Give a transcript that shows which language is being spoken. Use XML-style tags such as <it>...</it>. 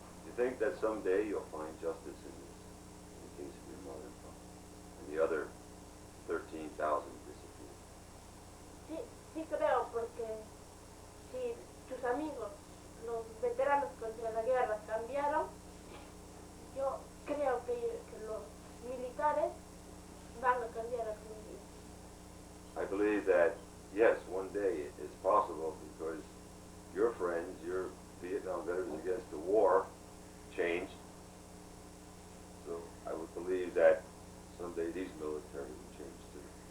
<en>Do you think that someday you'll find justice in the case of your mother and the other 13,000 disappeared?</en> <es>Sí, sí creo, porque si tus amigos, los veteranos contra la guerra, cambiaron, yo creo que los militares van a cambiar algún día.</es> <en>I believe that, yes, one day it's possible because your friends, your Vietnam veterans against the war, changed. So I would believe that someday these military will change too.</en>